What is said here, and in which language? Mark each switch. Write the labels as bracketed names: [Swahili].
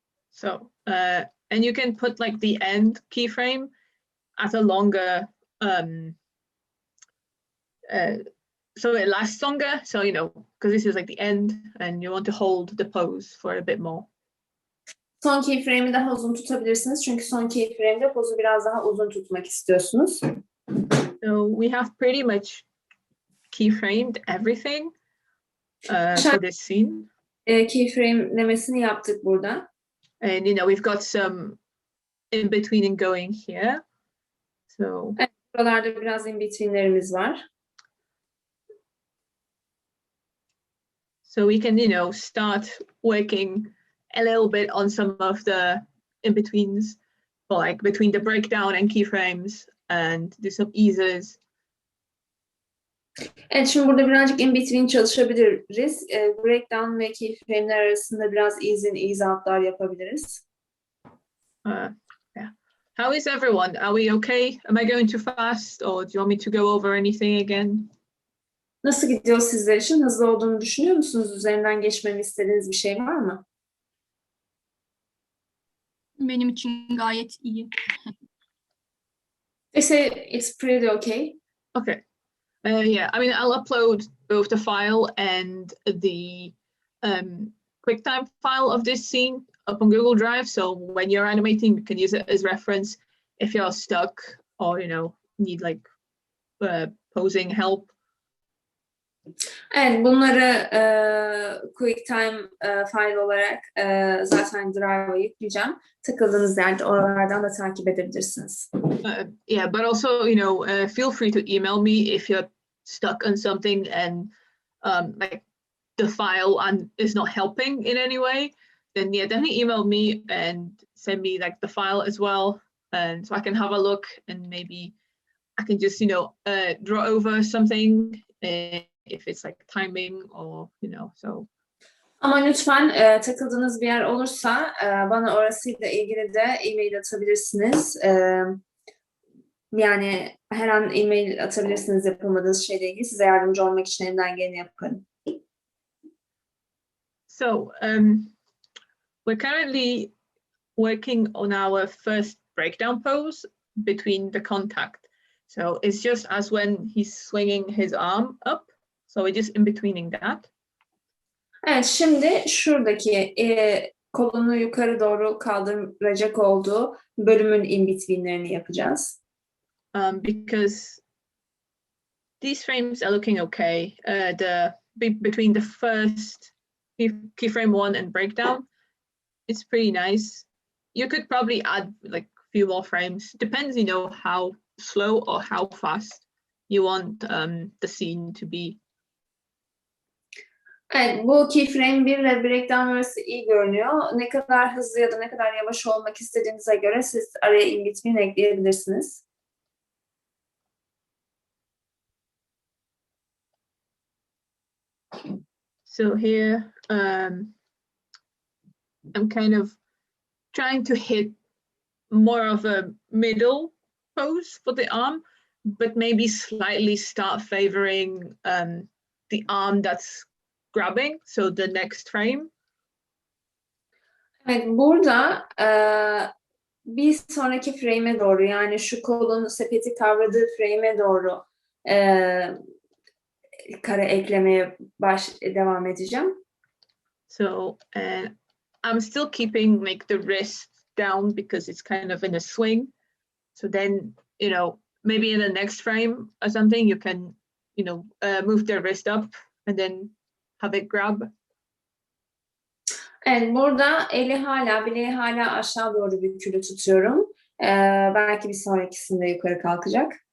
[English] So, and you can put like the end keyframe at a longer, so it lasts longer. So, because this is like the end and you want to hold the pose for a bit more. [Turkish] Son keyframe'i daha uzun tutabilirsiniz. Çünkü son keyframe'de pozu biraz daha uzun tutmak istiyorsunuz. [English] So we have pretty much keyframed everything for this scene. [Turkish] Keyframe'lemesini yaptık burada. [English] And we've got some in between going here. So [Turkish] evet, buralarda biraz in between'lerimiz var. [English] So we can start working a little bit on some of the in betweens, like between the breakdown and keyframes, and do some eases. [Turkish] Evet, şimdi burada birazcık in between çalışabiliriz. Breakdown ve keyframe'ler arasında biraz ease out'lar yapabiliriz. [English] Yeah. How is everyone? Are we okay? Am I going too fast, or do you want me to go over anything again? [Turkish] Nasıl gidiyor sizler için? Hızlı olduğunu düşünüyor musunuz? Üzerinden geçmemi istediğiniz bir şey var mı? Benim için gayet iyi. [English] They say it's pretty okay. Okay. Yeah, I mean, I'll upload both the file and the QuickTime file of this scene up on Google Drive. So when you're animating, you can use it as reference if you're stuck or, need like posing help. [Turkish] Evet, bunları QuickTime file olarak zaten Drive'a yükleyeceğim. Takıldığınız yerde oralardan da takip edebilirsiniz. [English] Yeah, but also, feel free to email me if you're stuck on something and like the file is not helping in any way. Then yeah, definitely email me and send me like the file as well, and so I can have a look and maybe I can just draw over something if it's like timing or so. [Turkish] Ama lütfen takıldığınız bir yer olursa bana orasıyla ilgili de e-mail atabilirsiniz. Yani her an e-mail atabilirsiniz yapamadığınız şeyle ilgili. Size yardımcı olmak için elimden geleni yaparım. [English] So we're currently working on our first breakdown pose between the contact. So it's just as when he's swinging his arm up. So we're just in betweening that. [Turkish] Evet, şimdi şuradaki kolunu yukarı doğru kaldıracak olduğu bölümün in between'lerini yapacağız. [English] Because these frames are looking okay. Between the first keyframe 1 and breakdown, it's pretty nice. You could probably add like a few more frames. Depends, you know, how slow or how fast you want the scene to be. [Turkish] Evet, bu keyframe 1 ve breakdown arası iyi görünüyor. Ne kadar hızlı ya da ne kadar yavaş olmak istediğinize göre siz araya in between ekleyebilirsiniz. [English] So here, I'm kind of trying to hit more of a middle pose for the arm, but maybe slightly start favoring the arm that's grabbing, so the next frame. [Turkish] Evet, burada bir sonraki frame'e doğru, yani şu kolun sepeti kavradığı frame'e doğru kare eklemeye devam edeceğim. [English] So I'm still keeping like the wrist down because it's kind of in a swing. So then, you know, maybe in the next frame or something, you can, you know, move the wrist up and then have it grab. [Turkish] Evet, burada bileği hala aşağı doğru bükülü tutuyorum. Belki bir sonrakisinde yukarı kalkacak.